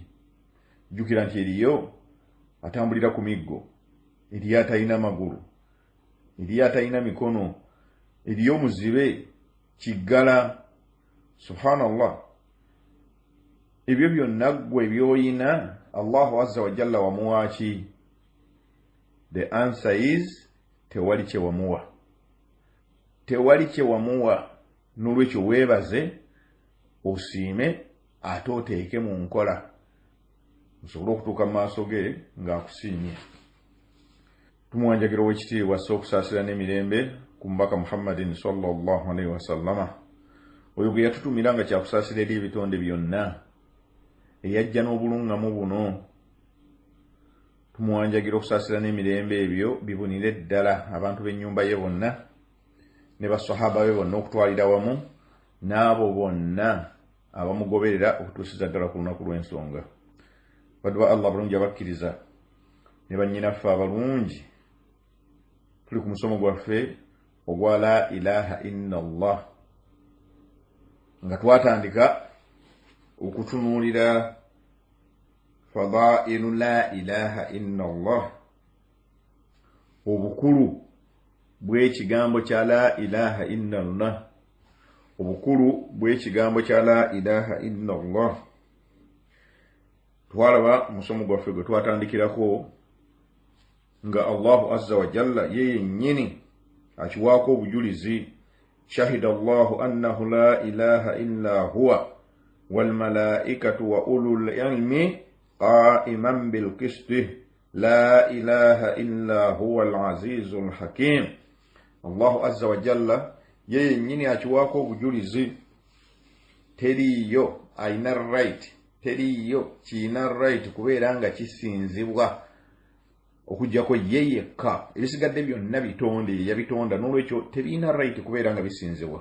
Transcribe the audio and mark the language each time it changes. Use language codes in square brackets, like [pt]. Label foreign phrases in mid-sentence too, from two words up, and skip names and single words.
[lg] Jjukira nti eriyo atambulira ku miggo, eriyo atalina magulu, eriyo atalina mikono, eriyo muzibe, kiggala. Subhanallah, ebyo byonna ggwe ebyoyina [ar] الله عز وجل [lg] wamuwa ki? [en] The answer is [lg] tewali kye wamuwa, tewali kye wamuwa. N'olwekyo weebaze, osiime, ate oteeke mu nkola osobole okutuuka mu maaso ge ng'akusiimye. Tumuwanjagira ow'ekitiibwa assa okusaasira n'emirembe ku mubaka Muhammadin [ar] صلى الله عليه وسلم, [lg] oyo gwe yatutumira nga kyakusaasira eri ebitonde byonna, eyajja n'obuluŋŋamu buno. Tumuwanjagira okusaasira n'emirembe ebyo bibunire ddala abantu b'ennyumba ye bonna ne basahaba be bonna okutwalira wamu n'abo bonna abamugoberera okutuusiza ddala ku lunaku lw'ensonga. Badwa Allah bulungi abakkiriza ne bannyinaffe abalungi, tuli ku musomo gwaffe ogwa [ar] لا إله إلا الله, [lg] nga twatandika okutunuulira [ar] فضائل لا إله إلا الله, [lg] obukulu bw'ekigambo kya [ar] لا إله إلا الله, [lg] obukulu bw'ekigambo kya [ar] لا إله إلا الله. [lg] Twalaba musomo gwaffe gwe twatandikirako nga [ar] الله عز وجل [lg] ye yennyini akiwaako obujulizi. [ar] شهد الله أنه لا إله إلا هو والملائكة وأولو العلم قائما بالقسط لا إله إلا هو العزيز الحكيم. الله عز وجل [lg] ye yennyini akiwaako obujulizi, teriyo ayina right, teriyo kiina right kubeera nga kisinzibwa okujjako ye yekka. Ebisigadde byonna bitonde, yabitonda, n'olwekyo tebiina right kubeera nga bisinzibwa.